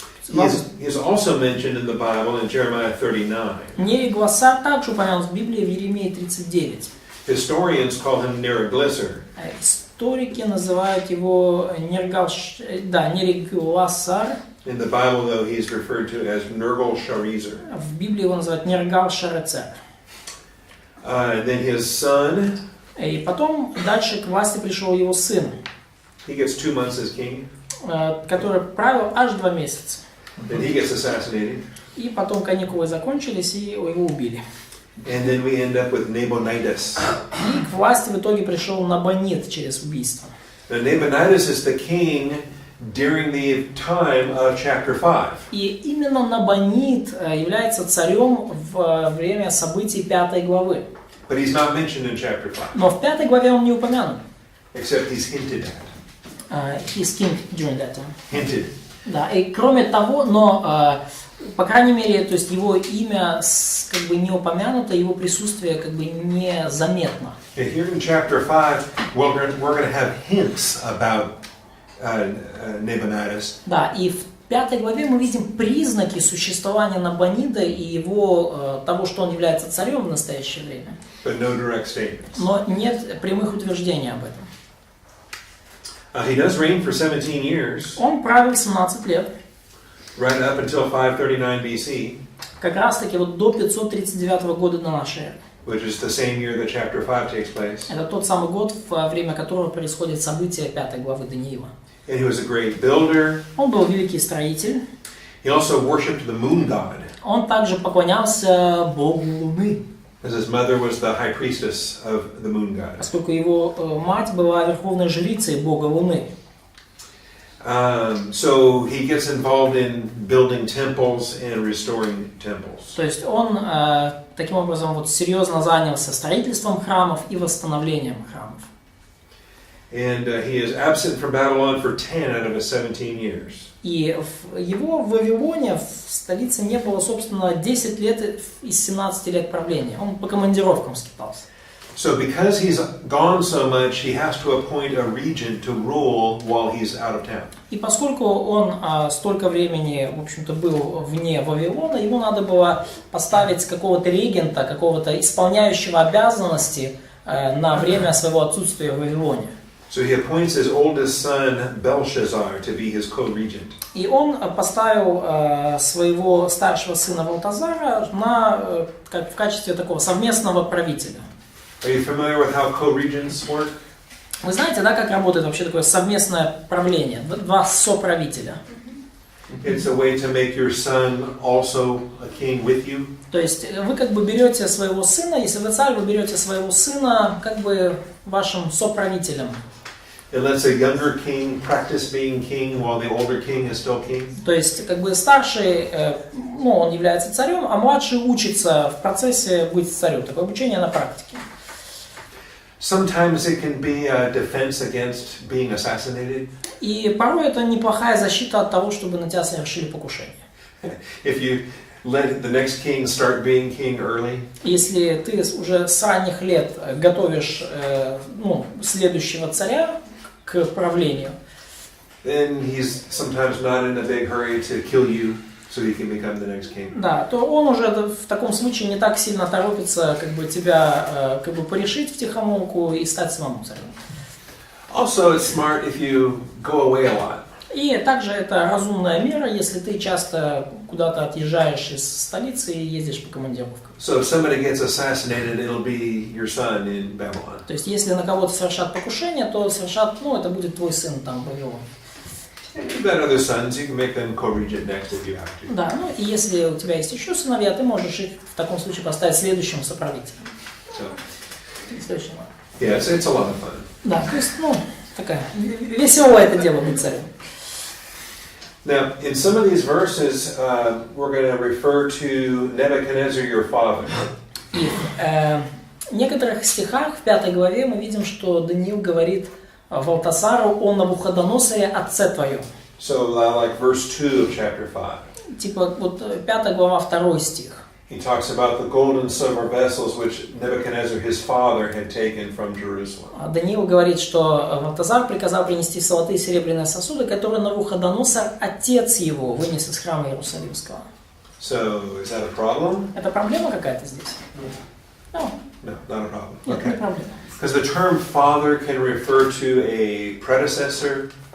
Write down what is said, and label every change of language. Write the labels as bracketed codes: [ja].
[en] He is also mentioned in the Bible in Jeremiah 39. [ru] Нериглиссар также упомянут в Библии в Еремии 39. [en] Historians call him Neriglissar. [ru] Историки называют его Нериглиссар. [en] In the Bible, though, he is referred to as Nergal-Sharezer. [ru] В Библии его называют Нергал-Шарецер. [en] Then his son. [ru] И потом дальше к власти пришел его сын. [en] He gets 2 months as king. [ru] Который правил аж 2 месяца. [en] Then he gets assassinated. [ru] И потом каникулы закончились, и его убили. [en] And then we end up with Nabonidus. [ru] И к власти в итоге пришел Набонид через убийство. [en] Now, Nabonidus is the king during the time of chapter 5. [ru] И именно Набонид является царем в время событий 5 главы. [en] But he's not mentioned in chapter 5. [ru] Но в 5 главе он не упомянут. [en] Except he's hinted at. He's king during that time. Hinted. [ru] Да, и кроме того, но по крайней мере, то есть его имя как бы не упомянуто, его присутствие как бы не заметно. [en] Here in chapter 5, we're going to have hints about Nabonidus. [ru] Да, и в 5 главе мы видим признаки существования Набонида и его того, что он является царем в настоящее время. [en] But no direct statements. [ru] Но нет прямых утверждений об этом. [en] He does reign for 17 years. [ru] Он правил 17 лет. [en] Right up until 539 BC. [ru] Как раз таки вот до 539 года до нашей эры. [en] Which is the same year that chapter 5 takes place. [ru] Это тот самый год, во время которого происходит событие 5 главы Даниила. [en] And he was a great builder. [ru] Он был великий строитель. [en] He also worshipped the moon god. [ru] Он также поклонялся Богу Луны. [en] As his mother was the high priestess of the moon god. [ru] Поскольку его мать была верховной жрицей Бога Луны. [en] So he gets involved in building temples and restoring temples. [ru] То есть он таким образом вот серьезно занялся строительством храмов и восстановлением храмов. [en] And he is absent from Babylon for 10 out of his 17 years. [ru] И его в Вавилоне, в столице, не было, собственно, 10 лет из 17 лет правления. Он по командировкам скитался. [en] So because he's gone so much, he has to appoint a regent to rule while he's out of town. [ru] И поскольку он столько времени, в общем-то, был вне Вавилона, ему надо было поставить какого-то регента, какого-то исполняющего обязанности на время своего отсутствия в Вавилоне. [en] So he appoints his oldest son, Belshazzar, to be his co-regent. [ru] И он поставил своего старшего сына Валтазара в качестве такого совместного правителя. [en] Are you familiar with how co-regents work? [ru] Вы знаете, да, как работает вообще такое совместное правление? Два соправителя. [en] It's a way to make your son also a king with you. [ru] То есть вы как бы берете своего сына, если вы царь, вы берете своего сына как бы вашим соправителем. [en] It lets a younger king practice being king while the older king is still king. [ru] То есть как бы старший, он является царем, а младший учится в процессе быть царем. Такое обучение на практике. [en] Sometimes it can be a defense against being assassinated. [ru] И порой это неплохая защита от того, чтобы на тебя совершили покушение. [en] If you let the next king start being king early. [ru] Если ты уже с ранних лет готовишь следующего царя к правлению, [en] Then he's sometimes not in a big hurry to kill you so he can become the next king. [ru] да, то он уже в таком случае не так сильно торопится как бы тебя как бы порешить втихомолку и стать самому царем. [en] Also, it's smart if you go away a lot. [ru] И также это разумная мера, если ты часто куда-то отъезжаешь из столицы и ездишь по командировкам. [en] So if somebody gets assassinated, it'll be your son in Babylon. [ru] То есть если на кого-то совершат покушение, то это будет твой сын там в Вавилоне. [en] You've got other sons, you can make them co-regent next if you have to. [ru] Да, и если у тебя есть еще сыновья, ты можешь их в таком случае поставить следующим соправителем. Следующим. [en] Yeah, it's a lot of fun. [ru] Да, то есть, такая веселое это дело быть царем. [en] Now, in some of these verses, we're going to refer to Nebuchadnezzar, your father. [ru] И в некоторых стихах в 5 главе мы видим, что Даниил говорит Валтасару о Навуходоносоре, отце твоем. [en] So, like verse 2 of chapter 5. [ru] Типа 5 глава, 2 стих. [en] He talks about the gold and silver vessels which Nebuchadnezzar, his father, had taken from Jerusalem. [ru] Даниил говорит, что Валтазар приказал принести золотые и серебряные сосуды, которые Навуходоносор, отец его, вынес из храма Иерусалимского. [en] So, is that a problem? [ru] Это проблема какая-то здесь? [en] No, not a problem. [ru] Нет, не проблема. [en] Because the term father can refer to a predecessor.